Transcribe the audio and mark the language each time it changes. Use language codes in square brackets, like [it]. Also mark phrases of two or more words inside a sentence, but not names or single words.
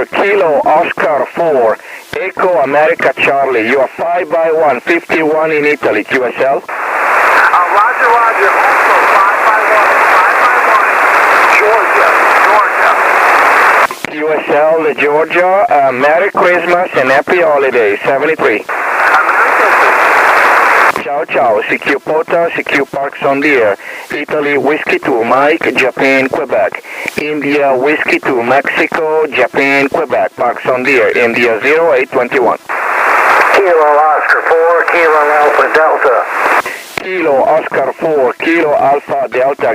[en] Kilo Oscar 4, Echo America Charlie. You are 5 by 1, 51 in Italy, QSL. Roger, Roger. Also 5 by 1, 5 by 1. Georgia, Georgia. QSL, Georgia. Merry Christmas and Happy Holidays, 73. [it] Ciao, ciao. [en] CQ POTA, CQ parks on the air. Italy Whiskey 2, Mike, Japan, Quebec. India Whiskey 2, Mexico, Japan, Quebec, parks on the air. India 0821. Kilo Oscar 4, Kilo Alpha Delta. Kilo Oscar 4, Kilo Alpha Delta.